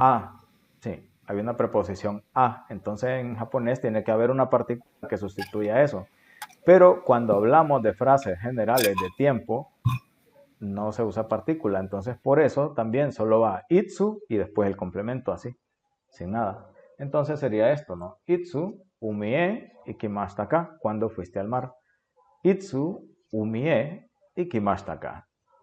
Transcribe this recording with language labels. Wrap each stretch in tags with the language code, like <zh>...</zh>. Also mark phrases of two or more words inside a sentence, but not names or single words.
<es>A, sí, hay una preposición a. Entonces en japonés tiene que haber una partícula que sustituya eso. Pero cuando hablamos de frases generales de tiempo, no se usa partícula. Entonces por eso también solo va itsu y después el complemento así, sin nada. Entonces sería esto, ¿no?</es> <ja>いつ、海へ、行きましたか,</ja> <es>cuando fuiste al mar.</es> <ja>いつ、海へ、行きましたか.</ja>